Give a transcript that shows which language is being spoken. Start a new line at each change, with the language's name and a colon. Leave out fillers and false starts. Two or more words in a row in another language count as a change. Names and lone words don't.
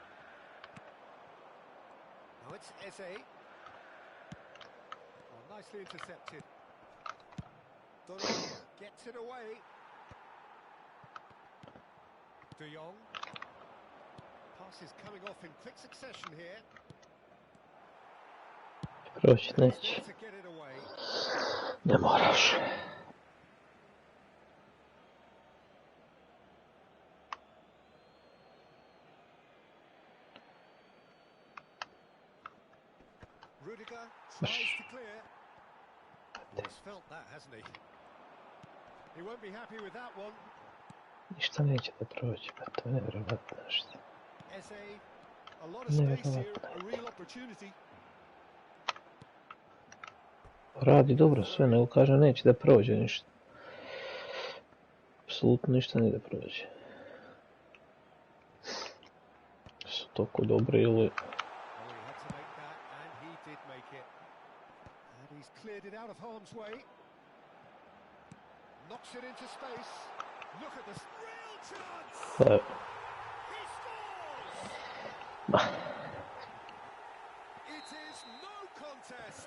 English: Now it's Eze. Oh, nicely intercepted. Donnarumma gets it away. De Jong. Pass is coming off in quick succession here.
Bosnian: Proći
English: There
Bosnian: neće.
English: to get it away.
Bosnian: Ne moraš.
English: Rudiger tries to clear. He's felt that, hasn't he? He won't be happy with that one.
Bosnian: Ništa neće da prođe, pa to je nevjerovatno nešto.
English: Eze. A lot of space here,
Bosnian: Nevjerovatno.
English: a real opportunity.
Bosnian: Radi dobro sve, nego kaže neće da prođe ništa. Apsolutno ništa ne da prođe. Su toliko dobri ili...
English: Oh, he had to make that, and he did make it. And he's cleared it out of harm's way. Knocks it into space. Look at this real chance!
Bosnian: Pa,
English: He scores! It is no contest.